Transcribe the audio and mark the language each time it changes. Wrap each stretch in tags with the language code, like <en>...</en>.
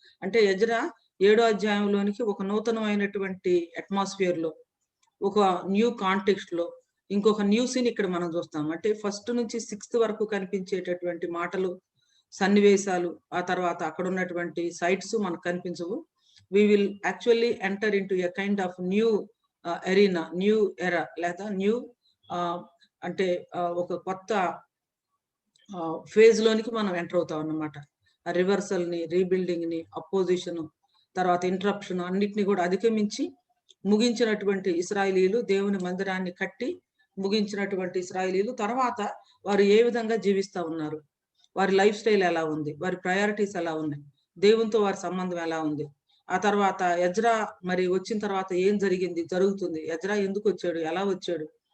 <te>అంటే ఎజ్రా 7వ అధ్యాయంలోనికి ఒక నూతనమైనటువంటి అట్మాస్ఫియర్ లో, ఒక న్యూ కాంటెక్స్ట్ లో ఇంకొక న్యూ సీన్ ఇక్కడ మనం చూస్తాం. అంటే ఫస్ట్ నుంచి 6th వరకు కనిపించేటటువంటి మాటలు, సన్నివేశాలు, ఆ తర్వాత అక్కడ ఉన్నటువంటి సైట్స్ మనకు కనిపించవు.</te> <en>we will actually enter into a kind of new arena, new era</en> <te>లేదా న్యూ అంటే ఒక కొత్త ఫేజ్ లోనికి మనం ఎంటర్ అవుతాం అన్నమాట. రివర్సల్ ని, రీబిల్డింగ్ ని, అపోజిషన్, తర్వాత ఇంటరప్షన్ అన్నిటిని కూడా అధిగమించి ముగించినటువంటి ఇశ్రాయేలీలు, దేవుని మందిరాన్ని కట్టి ముగించినటువంటి ఇశ్రాయేలీలు తర్వాత వారు ఏ విధంగా జీవిస్తా ఉన్నారు, వారి లైఫ్ స్టైల్ ఎలా ఉంది, వారి ప్రయారిటీస్ ఎలా ఉన్నాయి, దేవునితో వారి సంబంధం ఎలా ఉంది, ఆ తర్వాత ఎజ్రా మరి వచ్చిన తర్వాత ఏం జరుగుతుంది, ఎజ్రా ఎందుకు వచ్చాడు, ఎలా వచ్చాడు,</te>